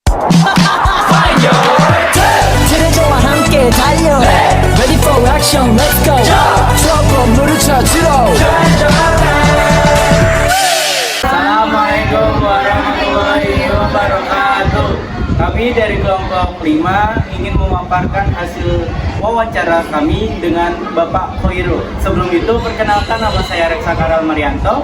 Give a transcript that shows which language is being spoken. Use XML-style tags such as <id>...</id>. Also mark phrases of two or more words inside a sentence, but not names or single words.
<ko>트레저와 함께 달려</ko> <en>Ready for action let's go</en> <ko>추억 건물을 찾으러</ko> <ar>السلام عليكم ورحمة الله وبركاته.</ar> <id>Kami dari kelompok 5 ingin memaparkan hasil wawancara kami dengan Bapak Khoirul. Sebelum itu perkenalkan, nama saya Reksa Karal Marianto.</id>